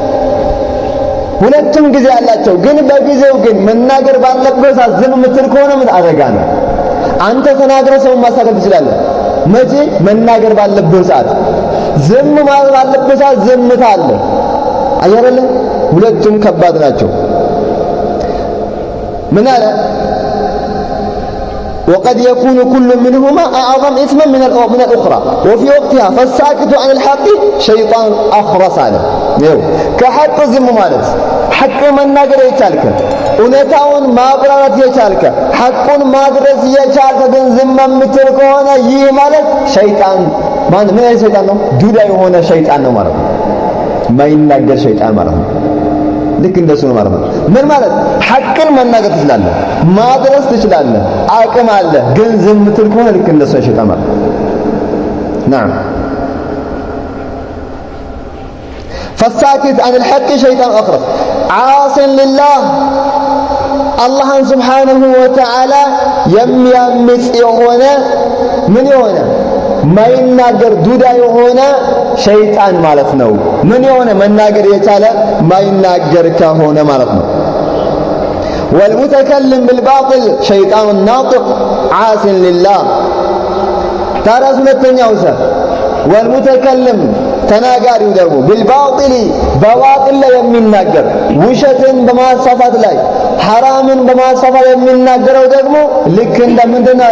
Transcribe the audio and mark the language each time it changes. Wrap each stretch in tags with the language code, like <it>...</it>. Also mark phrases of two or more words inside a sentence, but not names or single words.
<am>ሁለቱም ጊዜ አላቸው፣ ግን በጊዜው ግን መናገር ባለበት ዝም ምትል ከሆነ ምን አደጋ ነው። አንተ ተናግረህ ሰው ማሳከል ትችላለህ። መቼ? መናገር ባለበት ሰዓት። ዝም ማለት ባለበት ሰዓት ዝምታ አለ። አያረለ ሁለቱም ከባድ ናቸው። ምን አለ?</am> <ar>وقد يكون كل منهما أعظم إثما من الأخرى وفي وقتها فالساكت عن الحق شيطان أخرس على كحق</ar> <am>ዝም ማለት ሐቅ መናገር የቻልከ እውነታውን ማብራራት የቻልከ ሐቁን ማድረስ የቻልከ ግን ዝም የምትል ከሆነ ይህ ማለት ሸይጣን ምን አይነት ሸይጣን ነው? ዱዳ የሆነ ሸይጣን ነው ማለት ነው። ማይናገር ሸይጣን ማለት ነው። ልክ እንደሱ ነው ማለት ነው። ምን ማለት? ሐቅን መናገር ትችላለህ፣ ማድረስ ትችላለህ፣ አቅም አለ፣ ግን ዝም የምትል ከሆነ ልክ እንደሱ ሸይጣን ማለት ነው። نعم</am> <ar>فالساكت عن الحق شيطان أخرس عاص لله</ar> <am>አላህን</am> <ar>سبحانه وتعالى</ar> <am>የሚያምፅ የሆነ ምን የሆነ ማይናገር ዱዳ የሆነ ሸይጣን ማለት ነው። ምን የሆነ መናገር የቻለ ማይናገር ከሆነ ማለት ነው።</am> <ar>والمتكلم بالباطل شيطان ناطق عاص لله።</ar> <am>ታዲያ ሁለተኛው ሰ ወልሙተከልም ተናጋሪው ደግሞ ቢልባጢል በባጢል ላይ የሚናገር ውሸትን በማሳፋት ላይ ሐራምን በማሳፋት የሚናገረው ደግሞ ልክ እንደምንድን አለ?</am>